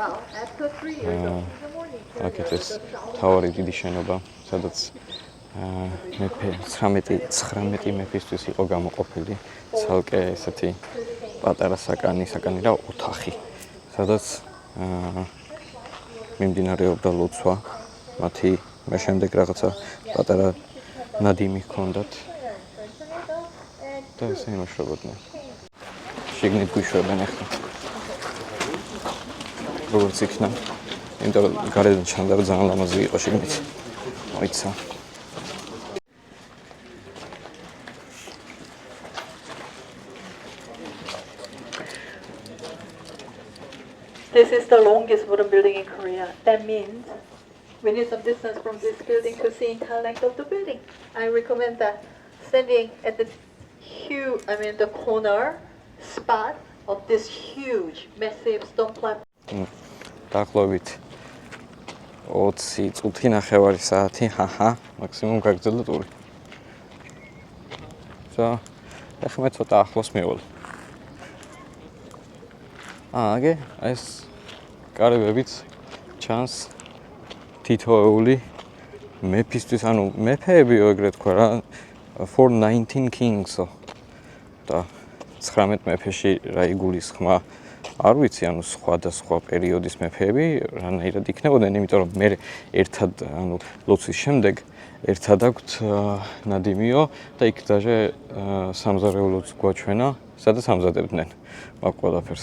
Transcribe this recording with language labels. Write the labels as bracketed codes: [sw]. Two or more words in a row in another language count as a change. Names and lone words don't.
[ka] აქეთ ეს თავარი დიდი შენობა, სადაც მეფე 19 მეფისთვის იყო გამოყოფილი ცალკე ესეთი პატარა საკანი რა ოთახი, სადაც მიმდინარეობდა ლოცვა, მათი მე შემდეგ რაღაცა პატარა ნადიმი ჰქონდათ და ესე იმუშავებდნენ. შიგნით გვიშვებენ ახლა. როგორც იქნა, იმიტომ რომ გარედან ჩანდა რომ ძალიან ლამაზი იყო შიგნით. მოიცა. [en] This is the longest wooden building in Korea. That means we need some distance from this building to see entire length of the building. I recommend that standing at the the corner spot of this huge, massive stone platform. [ka] დაახლოებით 20 წუთი ნახევარი საათი, მაქსიმუმ გაგრძელდა ტური. ეხლა მე ცოტა ახლოს მივალ. აგე ეს კარებებიც ჩანს თითოეული მეფისთვის, ანუ მეფეებიო ეგრეთ თქვა რა, [en] for 19 kings-ო. [ka] და 19 მეფეში რა იგულისხმა, არ ვიცი, ანუ სხვადასხვა პერიოდის მეფეები რანაირად იქნებოდნენ, იმიტომ რომ მე ერთად, ანუ ლოცვის შემდეგ ერთად აქვთ ნადიმიო და იქ დაჟე სამზარეულოც გვაჩვენა, სადაც ამზადებდნენ მაგ ყველაფერს.